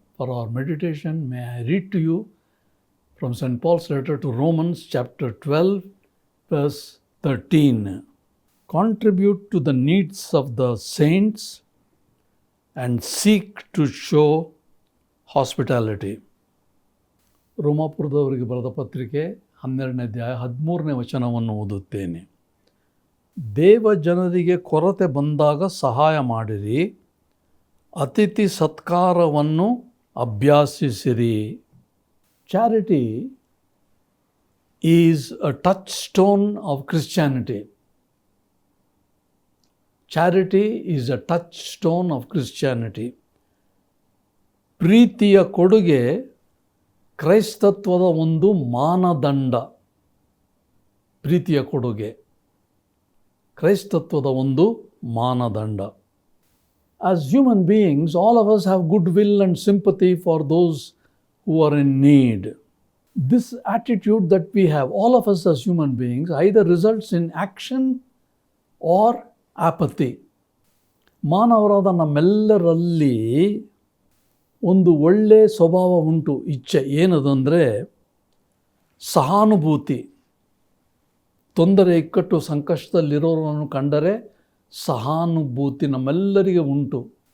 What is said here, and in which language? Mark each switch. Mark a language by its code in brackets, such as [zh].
[en] For our meditation, may I read to you from St. Paul's letter to Romans chapter 12, verse 13. Contribute to the needs of the saints and seek to show hospitality. [kn] ರೋಮಾಪುರದವರಿಗೆ ಬರೆದ ಪತ್ರಿಕೆ 12ನೇ ಅಧ್ಯಾಯ 13ನೇ ವಚನವನ್ನು ಓದುತ್ತೇನೆ. ದೇವ ಜನರಿಗೆ ಕೊರತೆ ಬಂದಾಗ ಸಹಾಯ ಮಾಡಿರಿ, ಅತಿಥಿ ಸತ್ಕಾರವನ್ನು ಅಭ್ಯಾಸಿಸಿರಿ. [en] Charity is a touchstone of Christianity. Charity is a touchstone of Christianity. [kn] ಪ್ರೀತಿಯ ಕೊಡುಗೆ ಕ್ರೈಸ್ತತ್ವದ ಒಂದು ಮಾನದಂಡ. ಪ್ರೀತಿಯ ಕೊಡುಗೆ ಕ್ರೈಸ್ತತ್ವದ ಒಂದು ಮಾನದಂಡ. [en] As human beings, all of us have goodwill and sympathy for those who are in need. This attitude that we have, all of us as human beings, either results in action or apathy. [kn] ಮಾನವರಾದ ನಮ್ಮೆಲ್ಲರಲ್ಲಿ ಒಂದು ಒಳ್ಳೆಯ ಸ್ವಭಾವ ಉಂಟು, ಇಚ್ಛೆ. ಏನದಂದರೆ ಸಹಾನುಭೂತಿ. ತೊಂದರೆ, ಇಕ್ಕಟ್ಟು, ಸಂಕಷ್ಟದಲ್ಲಿರೋರನ್ನು ಕಂಡರೆ ಸಹಾನುಭೂತಿ ನಮ್ಮೆಲ್ಲರಿಗೆ ಉಂಟು.